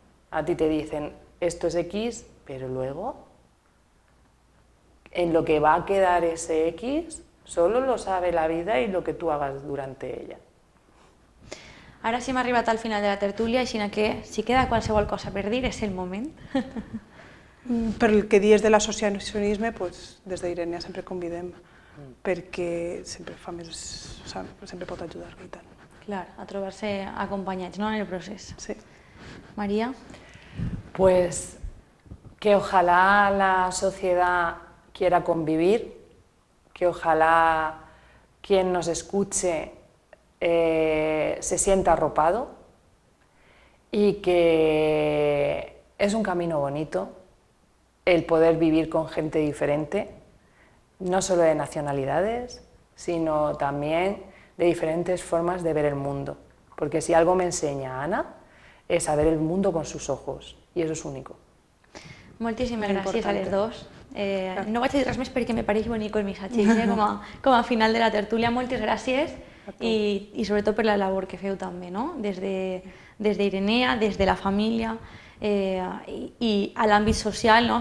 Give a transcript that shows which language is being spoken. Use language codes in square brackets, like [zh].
[es] A ti te dicen, esto es X, pero luego, en lo que va a quedar ese X, solo lo sabe la vida i lo que tu hagas durante ella. [ca] Ara sí hem arribat al final de la tertúlia, així que si queda qualsevol cosa per dir és el moment. Per el que dius de l'associacionisme, des d'Irenia sempre convidem perquè sempre fa més, o sigui, sempre pot ajudar i tant. Clar, a trobar-se acompanyats, no?, en el procés. Sí. María. [es] Pues que ojalá la sociedad quiera convivir, que ojalá quien nos escuche se sienta arropado y que es un camino bonito el poder vivir con gente diferente, no solo de nacionalidades, sino también de diferentes formas de ver el mundo. Porque si algo me enseña Ana es a ver el mundo con sus ojos, y eso es único. [ca] Moltíssimes gràcies a les dues. No vaig a dir res més perquè me pareix bonic el missatge, com a final de la tertúlia. Moltes gràcies i sobretot per la labor que feu també, no? Des d'Irenea, des de la família i a l'àmbit social, no?